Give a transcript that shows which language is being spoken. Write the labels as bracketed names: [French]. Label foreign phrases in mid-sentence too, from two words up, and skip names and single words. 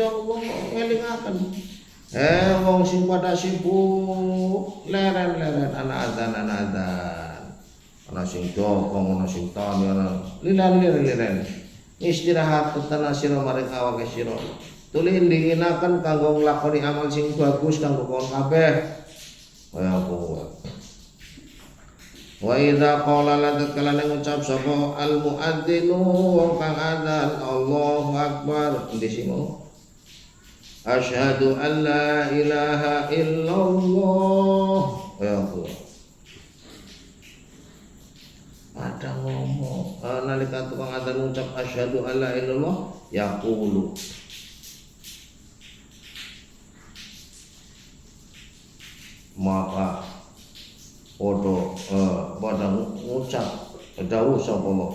[Javanese] Allah ngelingaken wong sing pada sibuk leren-leren ana adzan ana sing jokong ana sing tani ana liren istirahat tetena sira maring awake sira tuli ndinginaken kanggo nglakoni amal sing bagus kanggo kon kabeh kaya apa [Arabic] wa idza qala [Javanese] lan tatkala ngucap sapa al muadzinu wong kang adzan Allahu akbar ndisimo [Arabic] asyhadu an la ilaha illallah ya Allah [Javanese] ada ngomong nalika tukang adzan ngucap [Arabic] asyhadu an la ilaha illallah yaqulu [Javanese] maka pada ngucap dawuh sapa